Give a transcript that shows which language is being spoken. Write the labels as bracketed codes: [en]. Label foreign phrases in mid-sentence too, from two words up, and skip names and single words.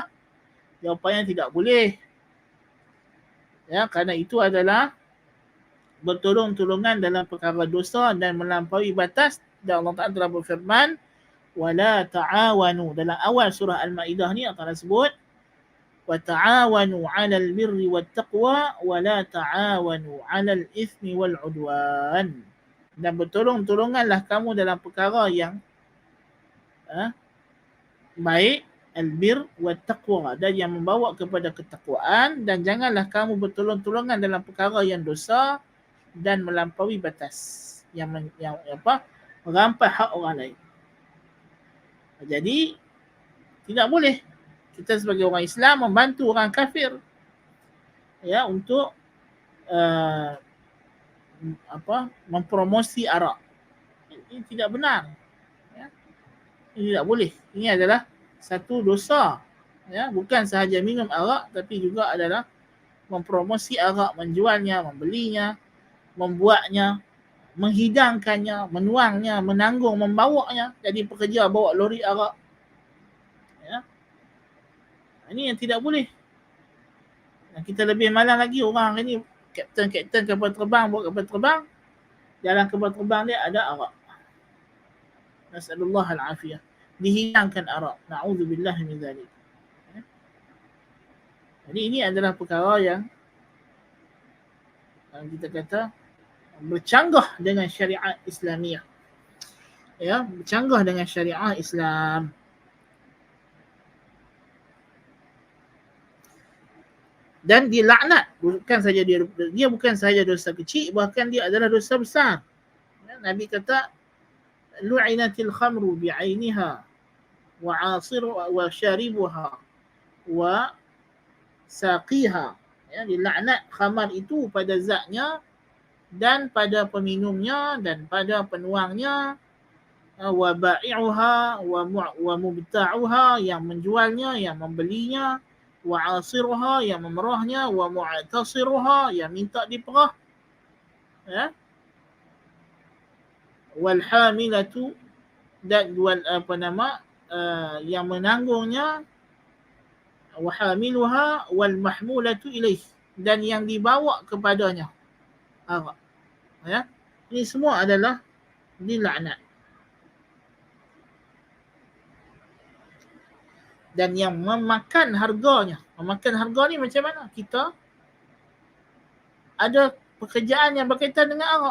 [ms] Jawapannya tidak boleh. Ya, kerana itu adalah bertolong-tolongan dalam perkara dosa dan melampaui batas. Dan Allah Ta'ala telah berfirman, [ar] ولا تعاونوا. [ms] Dalam awal surah Al-Ma'idah ni Allah Ta'ala sebut, [ar] وتعاونوا على البر والتقوى ولا تعاونوا على الإثم والعدوان. [ms] Dan bertolong-tolonganlah kamu dalam perkara yang baik, [ar] البر والتقوى, [ms] dan yang membawa kepada ketakwaan, dan janganlah kamu bertolong-tolongan dalam perkara yang dosa dan melampaui batas yang merampas hak orang lain. Jadi tidak boleh kita sebagai orang Islam membantu orang kafir ya untuk mempromosi arak. Ini tidak benar. Ya. Ini tidak boleh. Ini adalah satu dosa. Ya, bukan sahaja minum arak tapi juga adalah mempromosi arak, menjualnya, membelinya, membuatnya, menghidangkannya, menuangnya, menanggung, membawanya. Jadi pekerja bawa lori arak. Ya. Ini yang tidak boleh. Dan kita lebih malang lagi, orang ini kapten kapal terbang, bawa kapal terbang, dalam kapal terbang dia ada arak. [ar] نسأل الله العافية. [ms] Dihidangkan arak. [ar] نعوذ بالله من ذلك. [ms] Ya. Jadi ini adalah perkara yang kita kata bercanggah dengan syariat Islamiah. Ya, bercanggah dengan syariat Islam. Dan dilaknat, bukan saja dia bukan saja dosa kecil, bahkan dia adalah dosa besar. Ya, Nabi kata [ar] لعنت الخمر بعينها وعاصرها وشاربها وساقيها. [ms] Ya, dilaknat khamar itu pada zatnya dan pada peminumnya dan pada penuangnya, [ar] وبائعها ومبتاعها, [ms] yang menjualnya, yang membelinya, [ar] وعاصرها, [ms] yang memerahnya, [ar] ومعتصرها, [ms] yang minta diperah, ya, [ar] والحاملة, [ms] dan yang menanggungnya, [ar] وحاملها والمحمولة إليه, [ms] dan yang dibawa kepadanya arak. Ya, ini semua adalah dilaknat. Dan yang memakan harganya. Memakan harga ni macam mana? Kita ada pekerjaan yang berkaitan dengan arak.